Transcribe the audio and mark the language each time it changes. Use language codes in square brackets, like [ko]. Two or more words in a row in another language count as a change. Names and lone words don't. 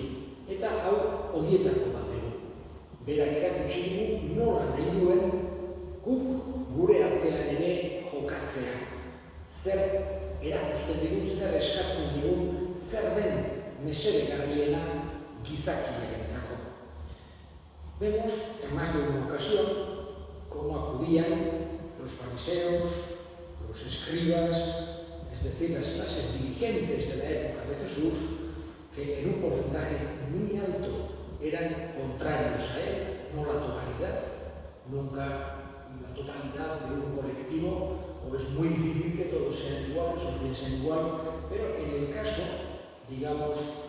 [eu] Eta hau horietako bat dugu. Berak erakutsi dugu nola nahi duen guk gure artean ere jokatzea. Zer erakusten digu, zer eskatzen digu, zer den mesedegarriena gizakiarentzako. [es] Vemos en más de una ocasión cómo acudían los fariseos, los escribas, es decir, las clases dirigentes de la época de Jesús, que en un porcentaje muy alto eran contrarios a él, no la totalidad, nunca la totalidad de un colectivo, o es muy difícil que todos sean iguales o piensen igual, pero en el caso, digamos,